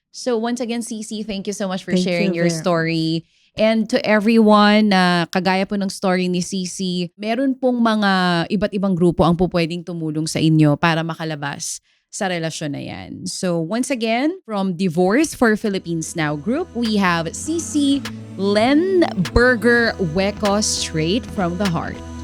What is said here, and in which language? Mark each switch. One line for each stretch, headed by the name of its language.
English: So once again, Cici, thank you so much for sharing your story. And to everyone
Filipino: na kagaya po ng story ni Cici, meron pong mga iba't ibang grupo ang pupwedeng tumulong sa inyo para makalabas sa relasyon na yan.
English: So once again, from Divorce for Philippines Now group, we have Cici Len Berger Hueco straight from the heart.